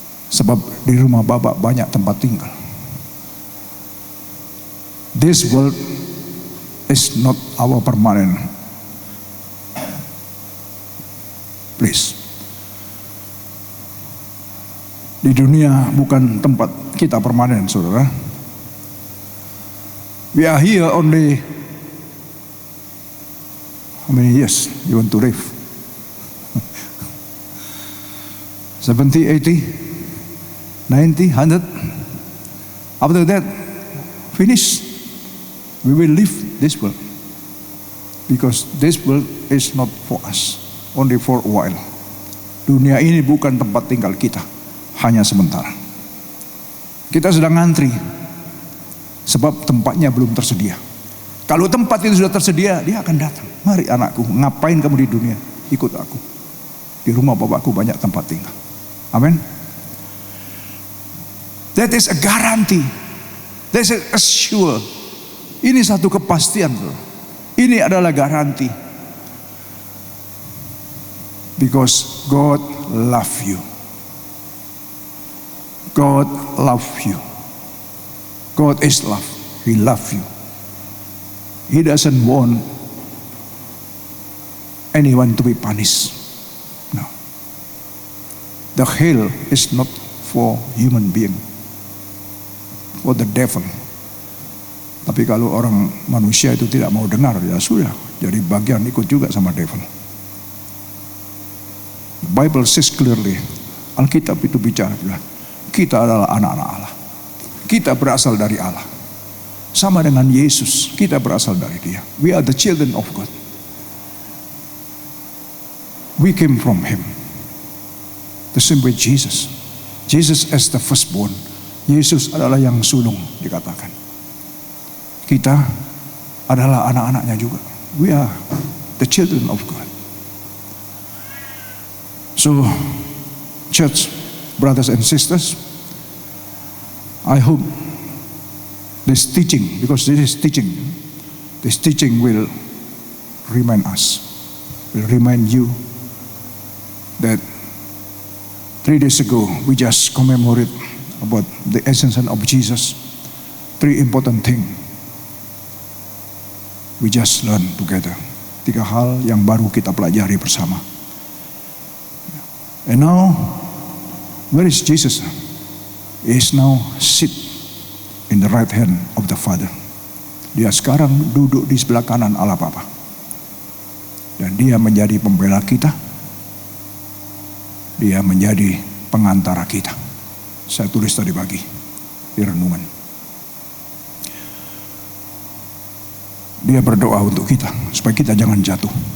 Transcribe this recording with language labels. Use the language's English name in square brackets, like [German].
[Indonesian] Sebab di rumah Bapa banyak tempat tinggal. [English] This world is not our permanent place. Di dunia bukan tempat kita permanen, saudara. We are here only. How many years you want to live? 70, 80, 90, 100. After that, finish. We will leave this world. Because this world is not for us. Only for a while. [Indonesian] Dunia ini bukan tempat tinggal kita. Hanya sementara. Kita sedang ngantri. Sebab tempatnya belum tersedia. Kalau tempat itu sudah tersedia, dia akan datang. Mari anakku, ngapain kamu di dunia? Ikut aku. Di rumah Bapakku banyak tempat tinggal. Amin. [English] That is a guarantee. That is a sure. [Indonesian] Ini satu kepastian. Ini adalah garansi. [English] Because God love you. God love you. God is love. He love you. He doesn't want anyone to be punished. No. The hell is not for human being. For the devil. [Indonesian] Tapi kalau orang manusia itu tidak mau dengar, ya sudah. Jadi bagian ikut juga sama devil. [English] The Bible says clearly. [Indonesian] Alkitab itu bicara bilang, kita adalah anak-anak Allah. Kita berasal dari Allah. Sama dengan Yesus, kita berasal dari Dia. [English] We are the children of God. We came from Him. The same with Jesus. Jesus as the firstborn. [Indonesian] Yesus adalah yang sulung dikatakan. Kita adalah anak-anaknya juga. [English] We are the children of God. So, church, brothers and sisters, I hope this teaching, because this teaching will remind us, will remind you that 3 days ago we just commemorate about the ascension of Jesus. 3 important things we just learn together. [Indonesian] 3 hal yang baru kita pelajari bersama. [English] And now, where is Jesus? He is now sit in the right hand of the Father. [Indonesian] Dia sekarang duduk di sebelah kanan Allah Bapa. Dan dia menjadi pembela kita. Dia menjadi pengantara kita. Saya tulis tadi pagi di renungan. Dia berdoa untuk kita supaya kita jangan jatuh.